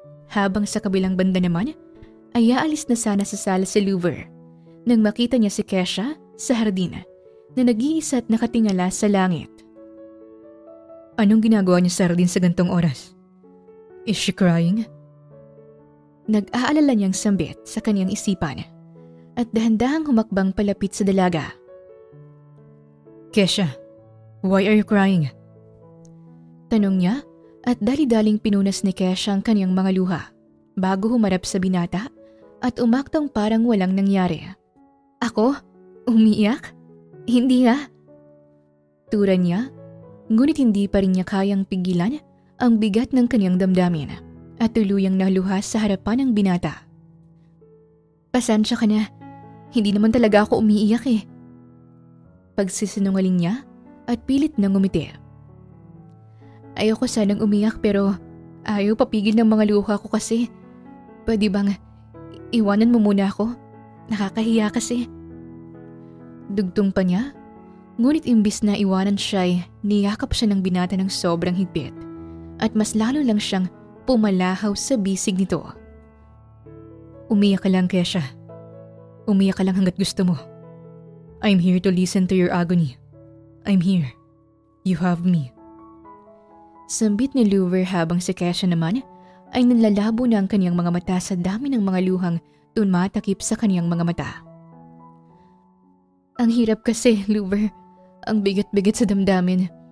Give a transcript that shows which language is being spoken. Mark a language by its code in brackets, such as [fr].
[tl] Habang sa kabilang banda naman ay aalis na sana sa sala si Lover nang makita niya si Kesha sa hardin na nag-iisa at nakatingala sa langit. Anong ginagawa niya sa hardin sa gantong oras? [en] Is she crying? [tl] Nag-aalala niyang sambit sa kanyang isipan at dahan-dahang humakbang palapit sa dalaga. [en] Kesha, why are you crying? [tl] Tanong niya at dali-daling pinunas ni Kesha ang kanyang mga luha bago humarap sa binata at umaktong parang walang nangyari. Ako? Umiiyak? Hindi nga. Tura niya, ngunit hindi pa rin niya kayang pigilan ang bigat ng kanyang damdamin at tuluyang naluhas sa harapan ng binata. Pasensya ka na, hindi naman talaga ako umiiyak eh. Pagsisinungaling niya at pilit nang ngumiti. Ayoko sanang umiyak pero ayaw papigil ng mga luha ko kasi. Pwede bang iwanan mo muna ako? Nakakahiya kasi. Dugtong pa niya, ngunit imbis na iwanan siya, niyakap siya ng binata ng sobrang higpit at mas lalo lang siyang pumalahaw sa bisig nito. Umiyak ka lang, Kesha. Umiyak ka lang hanggat gusto mo. [en] I'm here to listen to your agony. I'm here. You have me. [tl] Sambit ni Lover habang si Kesha naman ay nanlalabo na ang kanyang mga mata sa dami ng mga luhang tumatakip sa kanyang mga mata. Ang hirap kasi, Lover. Ang bigat-bigat sa damdamin.